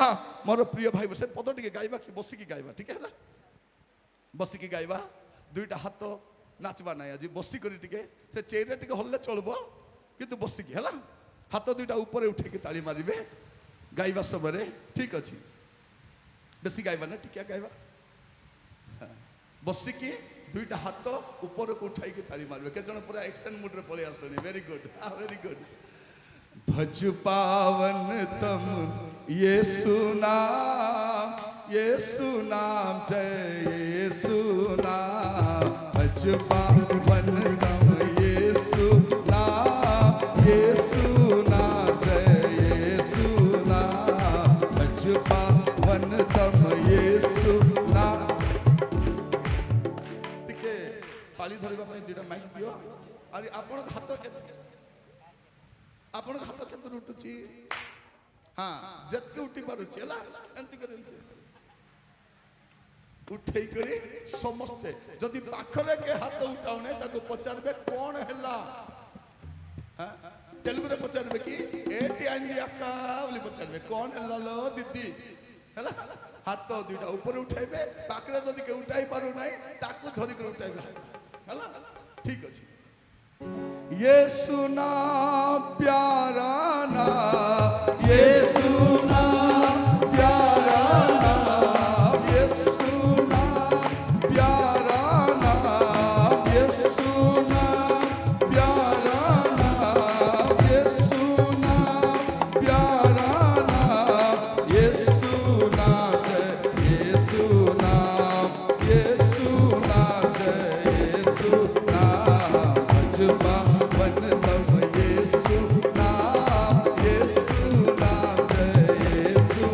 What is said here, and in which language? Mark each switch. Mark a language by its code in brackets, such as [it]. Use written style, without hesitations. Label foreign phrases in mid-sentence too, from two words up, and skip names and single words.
[or] ମୋର ପ୍ରିୟ ଭାଇ ସେ ପଦ ଟିକେ ଗାଇବା କି ବସିକି ଗାଇବା ଟିକେ ହେଲା ବସିକି ଗାଇବା ଦୁଇଟା ହାତ ନାଚବା ନାହିଁ ଆଜି ବସିକରି ଟିକେ ସେ ଚେୟାରରେ ଟିକେ ହଲଲେ ଚଳିବ କିନ୍ତୁ ବସିକି ହେଲା ହାତ ଦୁଇଟା ଉପରେ ଉଠେଇକି ତାଳି ମାରିବେ ଗାଇବା ସମୟରେ ଠିକ ଅଛି। ବେଶୀ ଗାଇବା ନା ଟିକେ ଗାଇବା ବସିକି ଦୁଇଟା ହାତ ଉପରକୁ ଉଠାଇକି ତାଳି ମାରିବେ କେତେ ଜଣ ପୁରା ଏକ୍ସନ ମୁଡରେ ପଳେଇ ଆସିଲେଣି [en] very good very good. [hi] भज पावन तम यीशु नाम जय यीशु नाम भज पावन तम यीशु नाम जय यीशु नाम भज पावन तम यीशु नाम। [or] ଟିକେ ପାଳି ଧରିବା ପାଇଁ ଦୁଟା ମାଇକ ଦିଅ ଅରେ ଆପଣ ହାତ ଆପଣ ହାତ କେତେ ଉଠୁଛି ହଁ ଯେତିକି ଉଠି ପାରୁଛି ହେଲା ଏମିତି କରି ଉଠେଇ କରି ସମସ୍ତେ ଯଦି ପାଖରେ କେ ହାତ ଉଠାଉନେ ତାକୁ ପଚାରିବେ କ'ଣ ହେଲା ତେଲୁଗୁରେ ପଚାରିବେ କି [te] ఏంటి అయింది అక్కా [or] ବୋଲି ପଚାରିବେ କ'ଣ ହେଲା ଲୋ ଦିଦି ହେଲା ହାତ ଦୁଇଟା ଉପରେ ଉଠାଇବେ ପାଖରେ ଯଦି କେ ଉଠାଇ ପାରୁନାହିଁ ତାକୁ ଧରିକରି ଉଠାଇବେ ହେଲା ଠିକ ଅଛି। [hi] यीशु नाम प्यारा नाम यीशु नाम प्यारा नाम यीशु नाम प्यारा नाम यीशु नाम प्यारा नाम यीशु नाम प्यारा नाम यीशु नाम जय यीशु नाम यीशु नाम जय यीशु नाम भजबा तम यीशु नाम जय यीशु